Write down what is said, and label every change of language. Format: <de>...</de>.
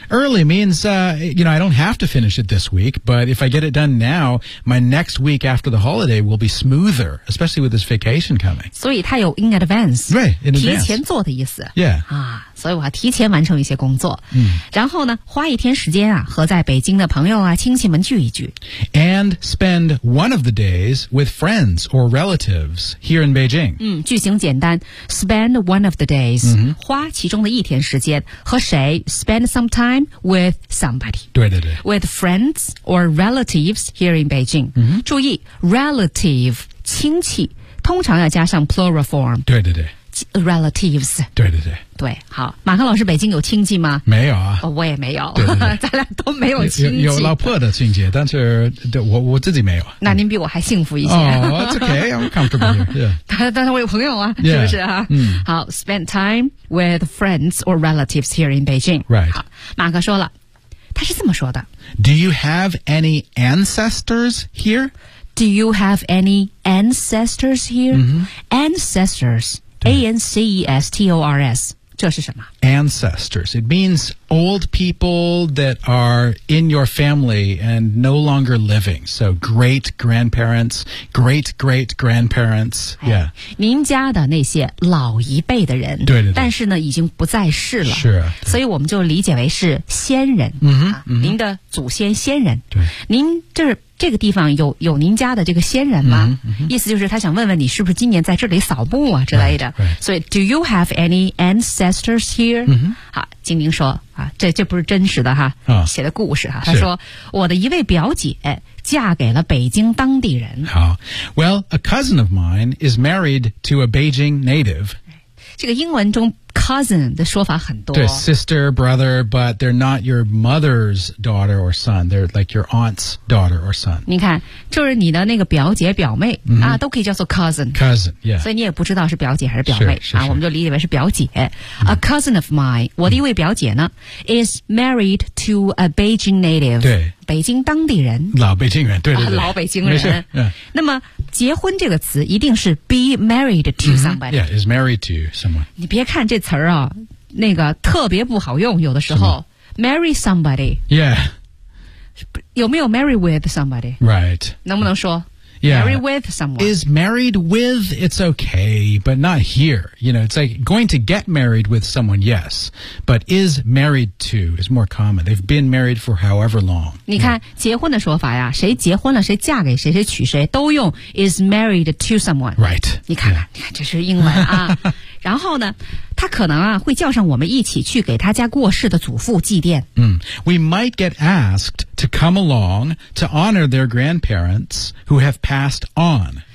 <en>Early means, you know, I don't have to finish it this week, but if I get it done now, my next week after the holiday will be smoother, especially with this vacation coming.</en> <zh>所以它有 in advance. 对 in advance. 提前做的意思。</zh> <en>Yeah.</en> <zh>啊，所以我要提前完成一些工作。嗯。然后呢，花一天时间啊，和在北京的朋友啊、亲戚们聚一聚。</zh> <en>And spend one of the days with friends or relatives here in Beijing.</en> <zh>嗯，句型简单 ，</zh> <en>spend one of the days,、 mm-hmm.</en> <zh>花其中的一天时间和谁 ？</zh> <en>Spend some time with somebody.</en> <zh>对对对</zh> <en>，with friends or relatives here in Beijing.、 Mm-hmm.</en> <zh>注意 ，relative 亲戚通常要加上 plural form. 对对对。</zh> <en>Relatives.</en> <zh>对对对。对，好，马克老师，北京有亲戚吗？没有啊。哦、我也没有。对对对咱俩都没有亲戚。有老婆的亲戚，但是我自己没有。那您比我还幸福一些。</zh> <en>哦、oh, ，OK， I'm comfortable here. Yeah.</en> <zh>但是我有朋友啊，</zh> <en>yeah.</en> <zh>是不是啊？嗯。</zh> <en>好 ，spend time with friends or relatives here in Beijing. Right.</en> <zh>好，马克说了，他是这么说的。</zh> <en>Do you have any ancestors here? Do you have any ancestors here?、 Mm-hmm. Ancestors. A-N-C-E-S-T-O-R-S</en> <zh>这是什么</zh> <en>Ancestors It means old people that are in your family and no longer living So great grandparents Great great grandparents、哎、Yeah</en> <zh>您家的那些老一辈的人对对对但是呢已经不在世了是、啊、所以我们就理解为是先人、嗯哼嗯、您的祖先先人对您这是这个地方有您家的这个先人吗、嗯嗯、意思就是他想问问你是不是今年在这里扫墓啊之类的。所以、</zh> <en>right, right. so, do you have any ancestors here?、</en> <zh>嗯、好金宁说啊这不是真实的哈、哦、写的故事哈他说我的一位表姐嫁给了北京当地人。</zh> <en>好 ,well, a cousin of mine is married to a Beijing native.</en> <zh>这个英文中Cousin 的说法很多。</zh> <en>对 ,sister, brother, but they're not your mother's daughter or son. They're like your aunt's daughter or son.</en> <zh>你看就是你的那个表姐表妹、</zh> <en>mm-hmm.</en> <zh>啊都可以叫做 cousin。</zh> <en>Cousin, yeah.</en> <zh>所以你也不知道是表姐还是表妹。是是是啊我们就理解为是表姐。</zh> <en>A cousin of mine,</en> <zh>我的一位表姐呢、</zh> <en>mm-hmm. is married to a Beijing native.</en> <zh>对。北京当地人。老北京人对对对、啊。老北京人。</zh> <en>Yeah.</en> <zh>那么结婚这个词一定是</zh> <en>be married to somebody.、 Mm-hmm. Yeah, is married to someone.</en> <zh>你别看这词儿啊那个特别不好用有的时候。</zh> <en>Marry somebody. Yeah.</en> <zh>有没有</zh> <en>marry with somebody? Right.</en> <zh>能不能说</zh> <en>Yeah. Marry with someone. Is married with, it's okay, but not here. You know, it's like going to get married with someone, yes. But is married to is more common. They've been married for however long.</en> <zh>你看、yeah. 结婚的说法呀谁结婚了谁嫁给谁谁娶谁都用</zh> <en>is married to someone. Right.</en> <zh>你看看、</zh> <en>yeah.</en> <zh>你看这是英文啊。然后呢他可能啊会叫上我们一起去给他家过世的祖父祭奠。</zh> <en>嗯、We might get asked to come along to honor their grandparents who have passed on.</en>